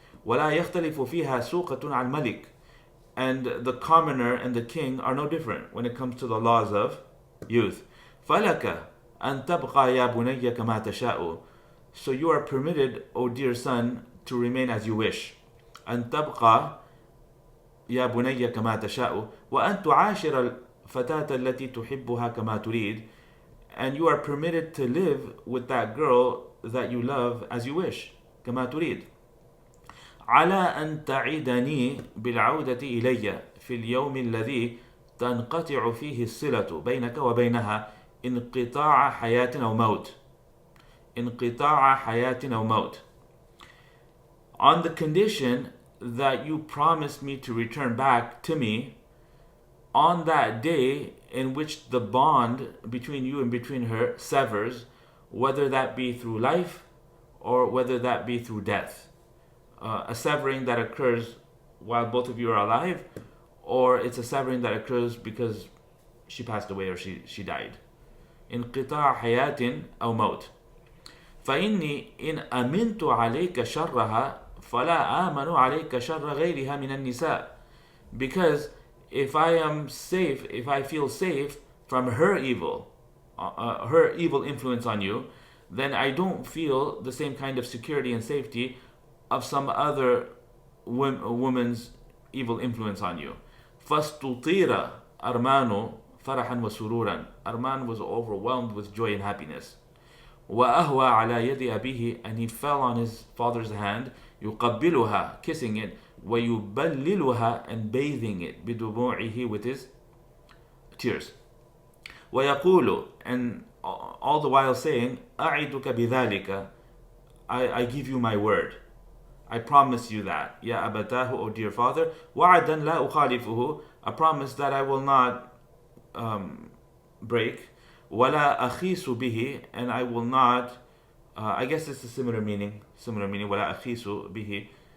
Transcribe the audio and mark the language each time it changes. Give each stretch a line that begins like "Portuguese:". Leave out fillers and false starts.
Arabic: وَلَا يَخْتَلِفُ فِيهَا سُوقَةٌ عَنْ مَلِكٍ.
English: And the commoner and the king are no different when it comes to the laws of youth.
Arabic: فَلَكَ أَن تَبْقَى يَا بُنَيَّ كَمَا تَشَاءُ.
English: So you are permitted, O dear son, to remain as you wish.
Arabic: أن تبقى يا بني كما تشاء وأن تعاشر الفتاة التي تحبها كما تريد.
English: And you are permitted to live with that girl that you love as you wish.
Arabic: كما تريد. على أن تعيدني بالعودة إلي في اليوم الذي تنقطع فيه الصلة بينك وبينها انقطاع حياة أو موت. انقطاع حياة أو موت.
English: On the condition that you promise me to return back to me on that day in which the bond between you and between her severs, whether that be through life or whether that be through death. A severing that occurs while both of you are alive, or it's a severing that occurs because she passed away or she died.
Arabic: انقطاع حياة أو موت. فإني إن أمنت عليك شرها فلا آمن عليك شر غيرها من النساء.
English: Because if I feel safe from her evil influence on you, then I don't feel the same kind of security and safety of some other woman's evil influence on you.
Arabic: فاستطير أرمان فرحا وسرورا.
English: Armand was overwhelmed with joy and happiness.
Arabic: وأهوى على يد أبيه,
English: and he fell on his father's hand,
Arabic: يقبلها,
English: kissing it,
Arabic: ويبللها,
English: and bathing it,
Arabic: بدموعه,
English: with his tears.
Arabic: ويقول,
English: and all the while saying,
Arabic: أعدك بذلك,
English: I give you my word, I promise you that,
Arabic: يا أبتاه,
English: O dear father,
Arabic: وعدا لا أخالفه,
English: a promise that I will not break,
Arabic: ولا أخيس به,
English: and I will not, I guess it's a similar meaning, ولا أخيس به.